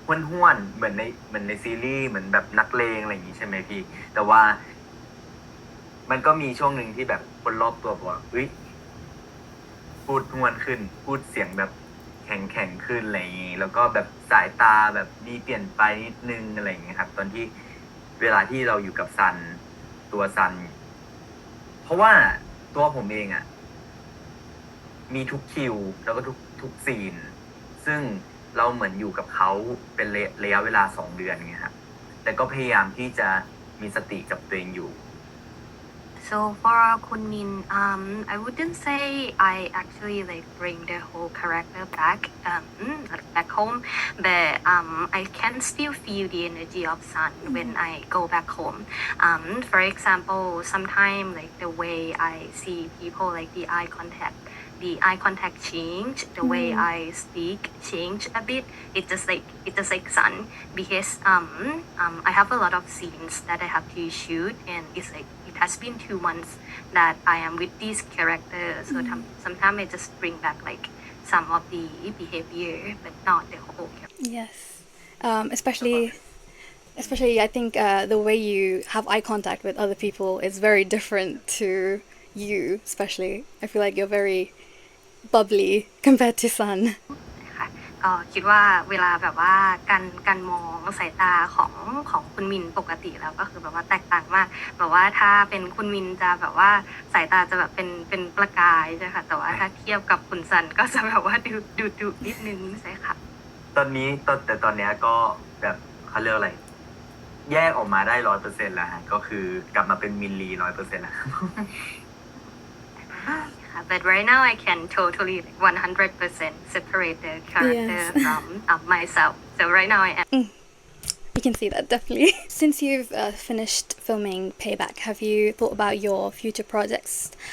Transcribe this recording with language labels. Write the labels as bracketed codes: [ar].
[th] ห้วนๆเหมือนในซีรีส์เหมือนแบบนักเลงอะไรอย่างงี้ใช่ไหมพี่ แต่ว่ามันก็มีช่วงหนึ่งที่แบบคนรอบตัวบอกว่าเฮ้ยพูดห้วนขึ้น พูดเสียงแบบแข็งขึ้นอะไรอย่างงี้แล้วก็แบบสายตาแบบมีเปลี่ยนไปนิดนึงอะไรอย่างเงี้ยครับ ตอนที่เวลาที่เราอยู่กับซันตัวซัน เพราะว่าตัวผมเองอะ มีทุกคิวแล้วก็ทุกซีน ซึ่งเราเหมือนอยู่กับเขาเป็นระยะเวลา2 เดือนไงครับ แต่ก็พยายามที่จะมีสติกับตัวเองอยู่ [en] So for Kun Min, I wouldn't say I actually like bring the whole character back home, but I can still feel the energy of Sun when I go back home. For example, sometimes like the way I see people, like the eye contact change, the way I speak change a bit. It's just like Sun because I have a lot of scenes that I have to shoot, and it has been 2 months that I am with these characters. So sometimes I just bring back like some of the behavior, but not the whole character. Yes. Especially I think the way you have eye contact with other people is very different to you, especially. I feel like you're very bubbly compared to Sun. [th] ก็คิดว่าเวลาแบบว่าการมองสายตาของคุณมินปกติแล้วก็คือแบบว่าแตกต่างมากแบบว่าถ้าเป็นคุณมินจะแบบว่าสายตาจะแบบเป็นประกายใช่ค่ะแต่ว่าถ้าเทียบกับคุณซันก็จะแบบว่าดูนิดนึงใช่ค่ะ ตอนนี้ตอนเนี้ยก็แบบเขาเรียกอะไร แยกออกมาได้ 100% แล้วฮะก็คือกลับมาเป็นมิลลี 100% แล้ว [en] But right now I can totally 100% separate the character from myself. So right now I am. You can see that definitely. Since you've finished filming Payback, have you thought about your future projects?